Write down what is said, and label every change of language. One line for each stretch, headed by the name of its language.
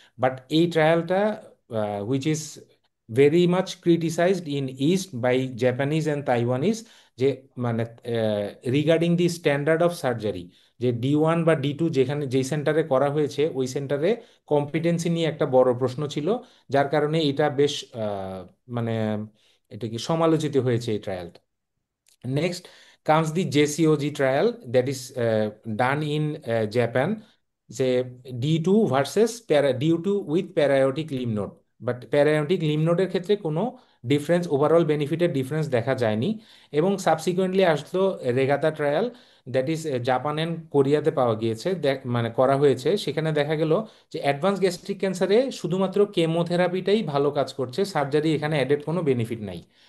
Bangla: But এই ট্রায়ালটা
English: which is very much criticised in east by Japanese and Taiwanese,
Bangla: যে মানে regarding the standard of surgery, যে D1 বা D2 যেখানে যেই সেন্টারে করা হয়েছে, ওই সেন্টারে কম্পিটেন্সি নিয়ে একটা বড় প্রশ্ন ছিল, যার কারণে এটা বেশ মানে এটা কি সমালোচিত হয়েছে এই ট্রায়ালটা।
English: Next comes the JCOG trial that is done in Japan. Say D2 versus D2 with periodic lymph node.
Bangla: But প্যারায়োটিক lymph নোডের ক্ষেত্রে কোনো ডিফারেন্স, ওভারঅল বেনিফিটের ডিফারেন্স দেখা যায়নি। এবং সাবসিকুয়েন্টলি আসলো রেগাতা trial, that is Japan and কোরিয়াতে পাওয়া গিয়েছে, মানে করা হয়েছে। সেখানে দেখা গেল যে অ্যাডভান্স গ্যাস্ট্রিক ক্যান্সারে শুধুমাত্র কেমোথেরাপিটাই ভালো কাজ করছে, সার্জারি এখানে অ্যাডেড কোনো বেনিফিট নাই।